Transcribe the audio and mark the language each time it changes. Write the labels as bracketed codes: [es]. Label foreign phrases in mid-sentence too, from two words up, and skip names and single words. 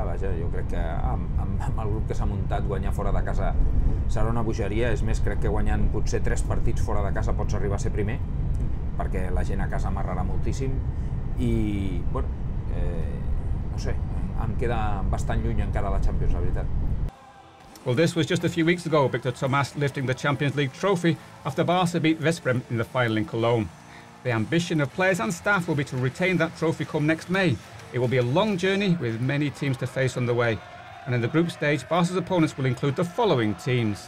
[ca] Vaja, jo crec que amb el grup que s'ha muntat, guanyar fora de casa serà una bogeria. És més, crec que guanyant potser 3 partits fora de casa pots arribar a ser primer, perquè la gent a casa amarrarà moltíssim i, bueno, no sé, em queda bastant lluny encara la Champions, la veritat. [en] Well, this was just a few weeks ago, Victor Tomàs lifting the Champions League trophy after Barca beat Veszprém in the final in Cologne. The ambition of players and staff will be to retain that trophy come next May. It will be a long journey with many teams to face on the way. And in the group stage, Barca's opponents will include the following teams.